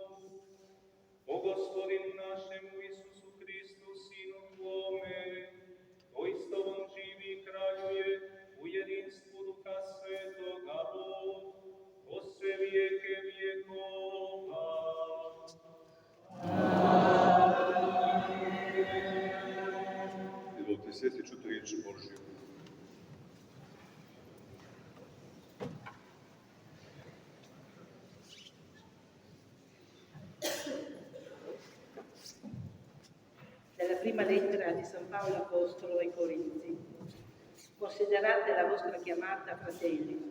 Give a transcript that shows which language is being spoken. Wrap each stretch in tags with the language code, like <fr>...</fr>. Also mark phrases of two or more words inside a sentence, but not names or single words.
<hr>Po Gospodinu našemu Isusu Hristu, Sinu Tvome, koji s Tobom živi i kraljuje u jedinstvu Duha Svetoga Bog, po sve vijeke vjekova. Izvolite, sjeti čuti riječ Božju.</hr> <it>Dalla prima lettera di San Paolo Apostolo ai Corinzi. Considerate la vostra chiamata, fratelli.</it>